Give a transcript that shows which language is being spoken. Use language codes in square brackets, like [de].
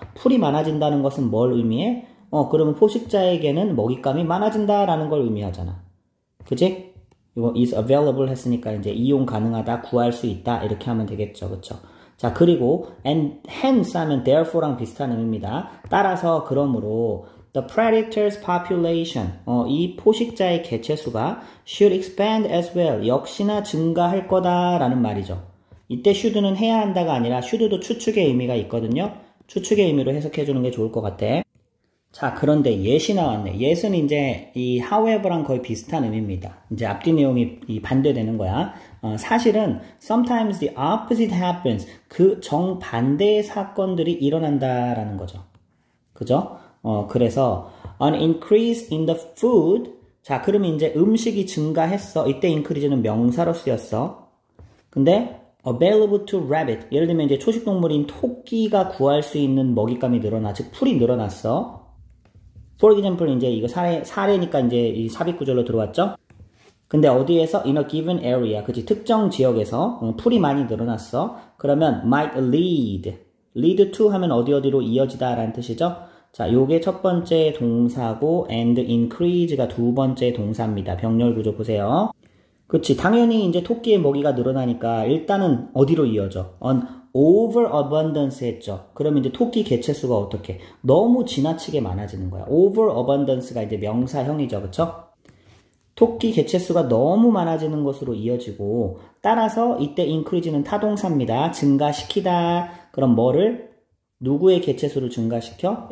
[ko] 풀이 많아진다는 것은 뭘 의미해? 그러면 포식자에게는 먹잇감이 많아진다라는 걸 의미하잖아. 그치? 이거 is available 했으니까 이제 이용 가능하다, 구할 수 있다 이렇게 하면 되겠죠. 그쵸? 자, 그리고 and hence 하면 therefore랑 비슷한 의미입니다. 따라서 그러므로 [en] the predator's population [ko] 이 포식자의 개체수가 [en] should expand as well. [ko] 역시나 증가할 거다라는 말이죠. 이때 should는 해야 한다가 아니라 should도 추측의 의미가 있거든요. 추측의 의미로 해석해 주는 게 좋을 것 같아. 자, 그런데 yes이 나왔네. yes은 이제 이 however랑 거의 비슷한 의미입니다. 이제 앞뒤 내용이 반대되는 거야. [en] 사실은 sometimes the opposite happens. [ko] 그 정반대의 사건들이 일어난다라는 거죠. 그죠? [en] 그래서 an increase in the food. [ko] 자, 그러면 이제 음식이 증가했어. 이때 increase는 명사로 쓰였어. [en] 근데 available to rabbit. [ko] 예를 들면 이제 초식동물인 토끼가 구할 수 있는 먹잇감이 늘어나. 즉 풀이 늘어났어. For example, 이제 이거 사례니까 이제 이 삽입 구절로 들어왔죠? 근데 어디에서? [en] In a given area. 그치? [ko] 특정 지역에서 풀이 많이 늘어났어. [en] 그러면 might lead. [ko] lead to 하면 어디로 이어지다 라는 뜻이죠. 자, 요게 첫 번째 동사고 and increase가 두 번째 동사입니다. 병렬 구조 보세요. 그치? 당연히 이제 토끼의 먹이가 늘어나니까 일단은 어디로 이어져? [en] on overabundance 했죠. [ko] 그러면 이제 토끼 개체수가 어떻게? 너무 지나치게 많아지는 거야. overabundance가 이제 명사형이죠. 그쵸? 토끼 개체수가 너무 많아지는 것으로 이어지고 따라서 이때 increase는 타동사입니다. 증가시키다. 그럼 뭐를? 누구의 개체수를 증가시켜?